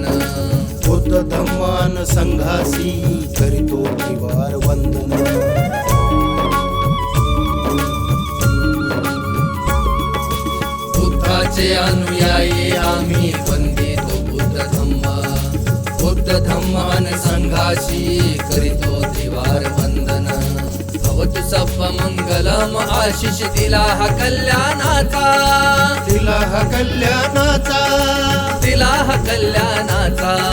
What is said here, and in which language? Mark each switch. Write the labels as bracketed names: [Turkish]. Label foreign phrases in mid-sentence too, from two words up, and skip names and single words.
[Marathi] बुद्ध धम्मान संघासी करीतो त्रिवार वंदन. बुद्धाचे अनुयायी आम्ही वंदितो बुद्ध धम्म, बुद्ध धम्मान संघाशी करीतो त्रिवार वंदन. [Pali] भवतु सप्प मंगलम [Marathi] आशिष दिला हा कल्याणाचा, दिला हा कल्याणाचा, दिला हा कल्याणाचा.